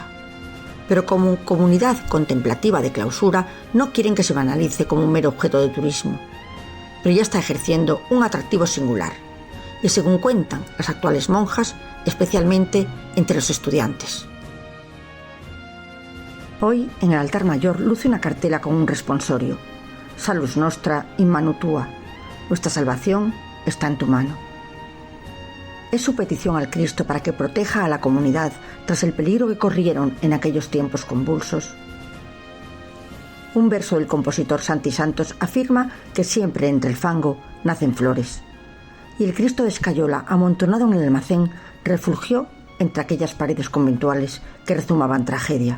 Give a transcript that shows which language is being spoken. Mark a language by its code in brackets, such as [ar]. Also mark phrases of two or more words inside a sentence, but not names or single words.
[es] Pero como comunidad contemplativa de clausura no quieren que se banalice como un mero objeto de turismo, pero ya está ejerciendo un atractivo singular, y según cuentan las actuales monjas, especialmente entre los estudiantes. Hoy, en el altar mayor, luce una cartela con un responsorio: [la] Salus nostra in manu tua, [es] nuestra salvación está en tu mano. Es su petición al Cristo para que proteja a la comunidad tras el peligro que corrieron en aquellos tiempos convulsos. Un verso del compositor Santi Santos afirma que siempre entre el fango nacen flores, y el Cristo de escayola amontonado en el almacén refugió entre aquellas paredes conventuales que rezumaban tragedia.